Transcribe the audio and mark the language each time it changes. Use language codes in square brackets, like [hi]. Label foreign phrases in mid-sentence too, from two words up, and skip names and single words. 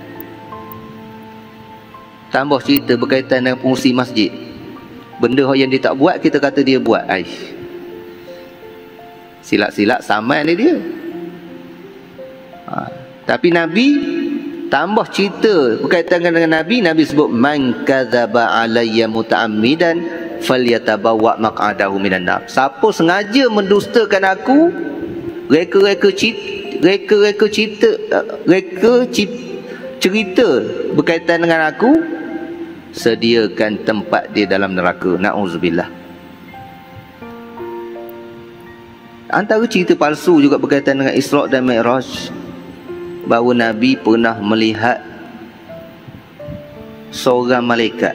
[ms] Tambah cerita berkaitan dengan pengurusi masjid. Benda yang dia tak buat, kita kata dia buat. Silap-silap sama ni dia. Tapi Nabi tambah cerita berkaitan dengan Nabi. Nabi sebut, [ar] من كذب علي متعمدا فليتبوأ مقعده من النار. [ms] Siapa sengaja mendustakan aku, reka cerita berkaitan dengan aku, sediakan tempat dia dalam neraka. Na'udzubillah. Antara cerita palsu juga berkaitan dengan Isra' dan Mi'raj, bahawa Nabi pernah melihat seorang malaikat.